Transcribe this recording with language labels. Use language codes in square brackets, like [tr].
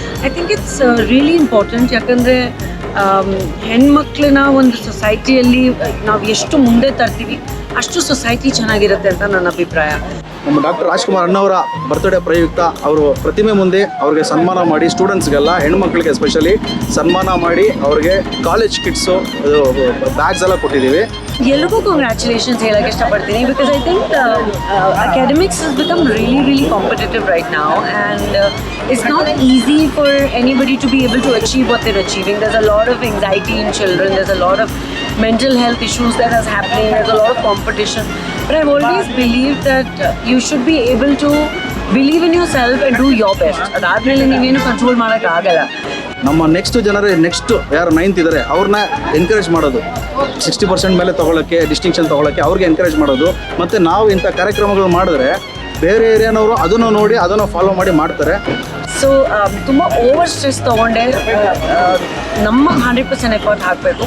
[en] I think it's really important. [kn] ಯಾಕಂದರೆ ಹೆಣ್ಮಕ್ಳನ್ನ ಒಂದು ಸೊಸೈಟಿಯಲ್ಲಿ ನಾವು ಎಷ್ಟು ಮುಂದೆ ತರ್ತೀವಿ ಅಷ್ಟು ಸೊಸೈಟಿ ಚೆನ್ನಾಗಿರುತ್ತೆ ಅಂತ ನನ್ನ ಅಭಿಪ್ರಾಯ. ನಮ್ಮ ಡಾಕ್ಟರ್ ರಾಜ್ಕುಮಾರ್ ಅಣ್ಣವರ ಬರ್ತ್ಡೇ ಪ್ರಯುಕ್ತ ಅವರು ಪ್ರತಿಮೆ ಮುಂದೆ ಅವ್ರಿಗೆ ಸನ್ಮಾನ ಮಾಡಿ, ಸ್ಟೂಡೆಂಟ್ಸ್ಗೆಲ್ಲ ಹೆಣ್ಮಕ್ಳಿಗೆ ಎಸ್ಪೆಷಲಿ ಸನ್ಮಾನ ಮಾಡಿ ಅವ್ರಿಗೆ ಕಾಲೇಜ್ ಕಿಟ್ಸು ಬ್ಯಾಗ್ಸ್ ಎಲ್ಲ ಕೊಟ್ಟಿದ್ದೀವಿ. ಎಲ್ರಿಗೂ ಕಂಗ್ರ್ಯಾಚುಲೇಷನ್ಸ್ ಹೇಳಕ್ಕೆ ಇಷ್ಟಪಡ್ತೀನಿ. [en] Because I think academics has become really competitive right now, and it's not easy for anybody to be able to achieve what they're achieving. There's a lot of anxiety in children, there's a lot of mental health issues that is happening, there's a lot of competition. But I've always believed that you should be able to believe in yourself and do your best. [kn] ಅದಾದ್ಮೇಲೆ ನೀವೇನು control ಮಾಡೋಕ್ಕಾಗಲ್ಲ. ನಮ್ಮ next ಯಾರು 9th ಇದ್ದಾರೆ ಅವ್ರನ್ನ encourage ಮಾಡೋದು, 60% ಮೇಲೆ ತೊಗೊಳಕ್ಕೆ, ಡಿಸ್ಟಿಂಕ್ಷನ್ ತೊಗೊಳಕ್ಕೆ ಅವ್ರಿಗೆ ಎನ್ಕರೇಜ್ ಮಾಡೋದು. ಮತ್ತು ನಾವು ಇಂಥ ಕಾರ್ಯಕ್ರಮಗಳು ಮಾಡಿದ್ರೆ ಬೇರೆ ಏರಿಯಾನವರು ಅದನ್ನು ನೋಡಿ ಅದನ್ನು ಫಾಲೋ ಮಾಡಿ ಮಾಡ್ತಾರೆ. ಸೊ ತುಂಬ ಓವರ್ ಸ್ಟ್ರೆಸ್ ತೊಗೊಂಡೆ ನಮ್ಮ 100% ಎಫರ್ಟ್ ಹಾಕಬೇಕು.